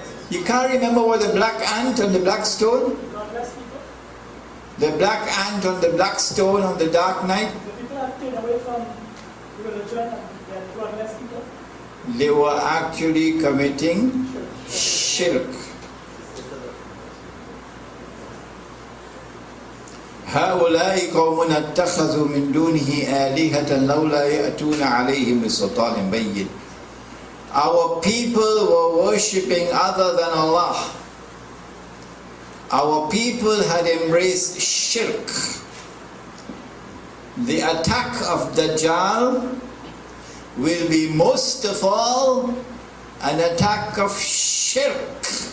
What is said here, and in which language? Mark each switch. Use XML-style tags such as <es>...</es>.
<en>You can't remember what the black ant on the black stone? The black ant on the black stone on the dark night? The people have stayed away from religion and they are godless people. They were actually committing shirk.</en> <ar>هؤلاء قوم اتخذوا من دونه آلهة لولا يأتون عليهم بسلطان بين.</ar> <en>Our people were worshipping other than Allah. Our people had embraced shirk. The attack of Dajjal will be most of all an attack of shirk.</en>